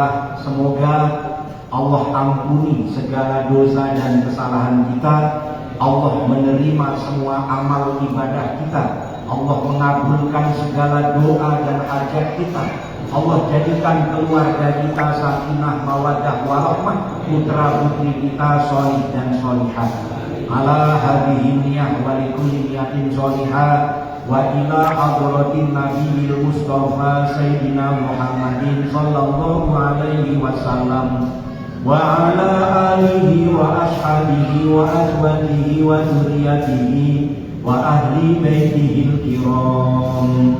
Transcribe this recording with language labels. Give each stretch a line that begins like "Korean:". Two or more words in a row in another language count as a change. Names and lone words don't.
Indonesian: Semoga Allah ampuni segala dosa dan kesalahan kita. Allah menerima semua amal ibadah kita. Allah mengabulkan segala doa dan hajat kita. Allah jadikan keluarga kita
Arabic: سكينة مودة ورحمة,
Indonesian: putra putri kita sholih dan sholihah.
Arabic: على هذه النية ولكل نية صالحة وإلى حضرة النبي المصطفى سيدنا محمد صلى الله عليه وسلم وعلى آله وأصحابه وأزواجه وذريته وأهل بيته الكرام.